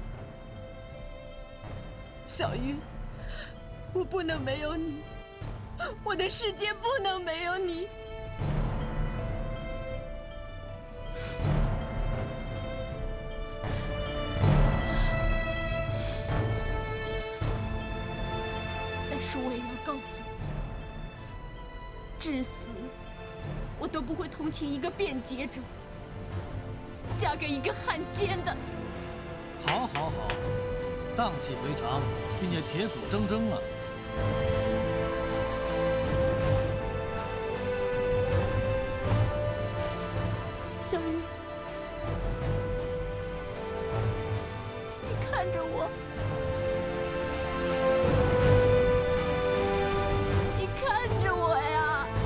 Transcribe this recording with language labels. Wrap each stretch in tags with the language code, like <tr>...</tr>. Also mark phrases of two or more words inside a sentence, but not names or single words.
<zh>小魚，我不能沒有你，我的世界不能沒有你。但是我也要告訴你，至死我都不會同情一個辯解者嫁給一個漢奸的。好，蕩氣回腸，並且鐵骨錚錚了。小魚，你看着我，你看着我呀！</zh>